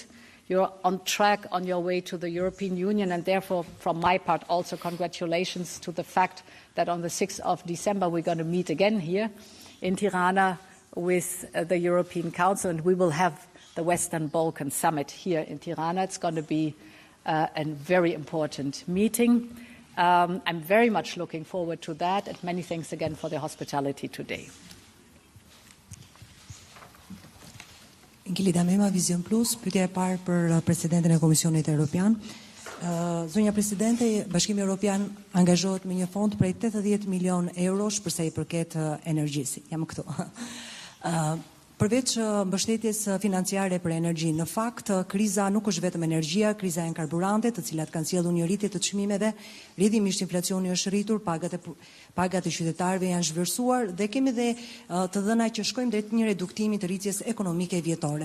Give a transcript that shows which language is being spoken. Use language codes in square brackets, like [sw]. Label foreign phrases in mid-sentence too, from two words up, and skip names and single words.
[en] You're on track on your way to the European Union, and therefore, from my part, also congratulations to the fact that on the 6th of December we're going to meet again here in Tirana with the European Council, and we will have the Western Balkan Summit here in Tirana. It's going to be a very important meeting. I'm very much looking forward to that, and many thanks again for the hospitality today. [sq] Ngilida Mema, Vision Plus, pyetja e parë për presidentin e Komisionit Evropian. Zonja Presidente, Bashkimi Evropian angazhohet me një fond prej 80 milion eurosh përsa i përket energjisë. Jam këtu. Përveç mbështetjes financiare për energji, në fakt kriza nuk është vetëm energjia, kriza janë karburantet, të cilat kanë sjellur një rritje të çmimeve, rrjedhimisht inflacioni është rritur, pagat e qytetarëve janë zhvlerësuar dhe kemi dhe të dhëna që shkojmë drejt një reduktimi të rritjes ekonomike vjetore.